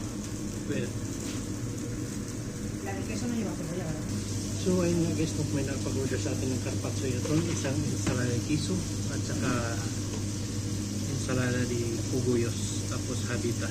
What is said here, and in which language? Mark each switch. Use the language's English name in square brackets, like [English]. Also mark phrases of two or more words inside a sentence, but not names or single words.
[English] Well, [Spanish] La de queso no lleva cebolla, ¿verdad? [Filipino] so ayun nga guys, may nakapag-order sa atin ng carpaccio yun. Isang [Spanish] ensalada de queso [Filipino] at saka [Spanish] ensalada de puguyos [Filipino] tapos habitas.